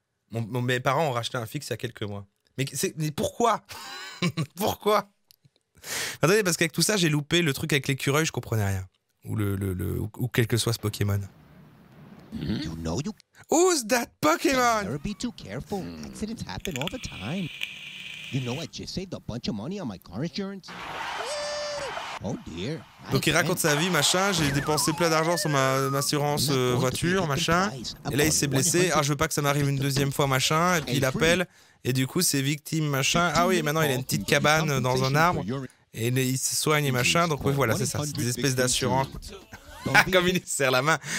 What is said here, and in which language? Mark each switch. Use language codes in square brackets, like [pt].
[fr] Mes parents ont racheté un fixe il y a quelques mois. Mais pourquoi? Pourquoi? Attendez, parce qu'avec tout ça, j'ai loupé le truc avec l'écureuil, je comprenais rien. Ou quel que soit ce Pokémon. [en] You know you... Who's that Pokémon? Never be too careful. Accidents happen all the time. You know I just saved a bunch of money on my car insurance. Oh dear. [fr] Donc il raconte sa vie, machin, j'ai dépensé plein d'argent sur ma assurance voiture, machin. Et là il s'est blessé, ah je veux pas que ça m'arrive une deuxième fois, machin. Et puis il appelle, et du coup c'est victime, machin. Ah oui, maintenant il a une petite cabane dans un arbre. Et il se soigne et machin, donc oui voilà, c'est ça, c'est des espèces d'assurance. Comme il serre la main.